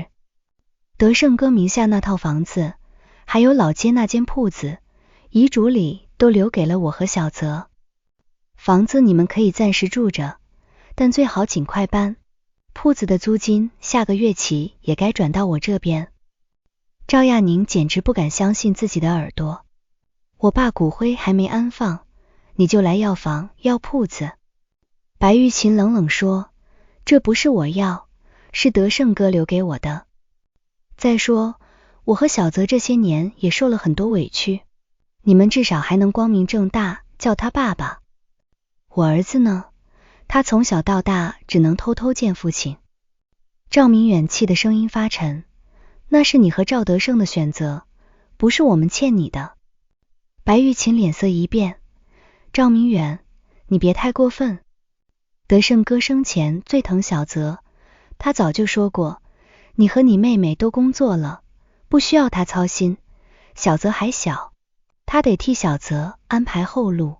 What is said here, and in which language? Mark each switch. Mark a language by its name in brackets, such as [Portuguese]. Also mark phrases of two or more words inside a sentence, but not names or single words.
[Chinese] 德勝哥名下那套房子，還有老街那間鋪子，遺囑裡都留給了我和小澤。房子你們可以暫時住着，但最好盡快搬。鋪子的租金下個月起也該轉到我這邊。趙亞寧簡直不敢相信自己的耳朵。我爸骨灰還沒安放，你就來要房要鋪子？白玉琴冷冷說，這不是我要，是德勝哥留給我的。再說，我和小澤這些年也受了很多委屈，你們至少還能光明正大叫他爸爸。我兒子呢？他從小到大只能偷偷見父親。趙明遠氣的聲音發沉，那是你和趙德勝的選擇，不是我們欠你的。白玉琴臉色一變，趙明遠，你別太過分。德勝哥生前最疼小澤，他早就說過，你和你妹妹都工作了，不需要他操心，小澤還小，他得替小澤安排後路。